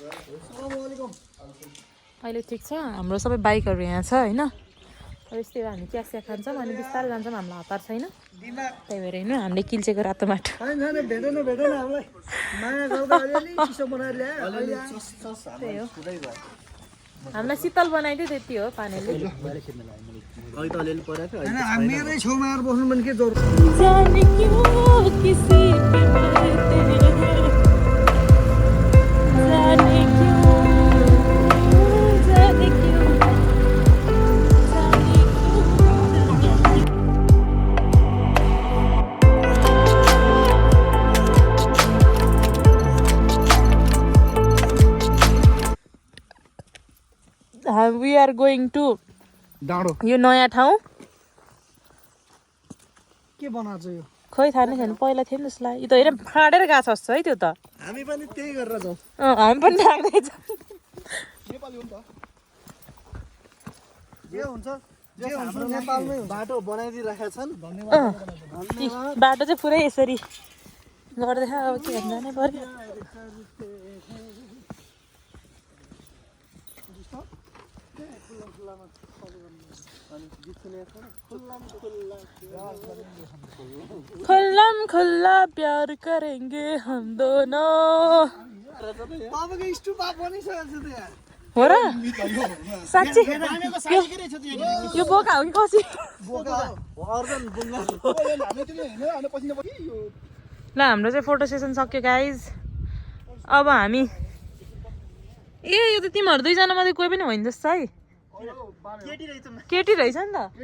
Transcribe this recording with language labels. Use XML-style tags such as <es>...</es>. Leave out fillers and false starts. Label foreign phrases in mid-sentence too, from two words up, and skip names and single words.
<ne>अहिले ठिक छ हाम्रो सबै बाइकहरू यहाँ छ होइन यस्तै हामी चियासिया खान्छौँ अनि बिस्तारै जान्छौँ हामीलाई हतार छैन त्यही भएर होइन हामीले किल्चेको रातो माटो त्यही हो हामीलाई शीतल बनाइदियो त्यति हो पानीले अघि त अलिअलि परेको होइन मेरै छेउमा आएर बस्नु पनि के जरुरत</ne> <hi>जाने क्यों किसी पे मरते हैं जाने क्यों जाने क्यों जाने क्यों</hi> <en>we are going to</en> <ne>डाँडो यो नयाँ ठाउँ के बनाएको छ यो खोइ थाहा नै छैन पहिला थियो नि जस्तो लाग्यो यो त होइन फाँडेर गएको छ है त्यो त हामी पनि त्यही गरेर जाउँ हामी पनि राख्दैछ नेपाली हो नि त जे हुन्छ नेपालमै हुन्छ बाटो बनाइदिइराखेका छन् धन्यवाद बाटो चाहिँ पुरै यसरी गर्दै अब के भन्छ जानै पर्यो</ne> <hi>खुल्लम खुल्ला प्यार करेंगे हम दोनों</hi> <ne>तपाईँको स्टुपा बनिसकेको छ त यहाँ हो र साँच्ची यो बोका हो कि कसी ल हाम्रो चाहिँ</ne> <en>photo session</en> <ne>सक्यो गाइज अब हामी ए यो त तिमीहरू दुईजना मात्रै कोही पनि होइन जस्तो है केटी रहेछ नि त</ne>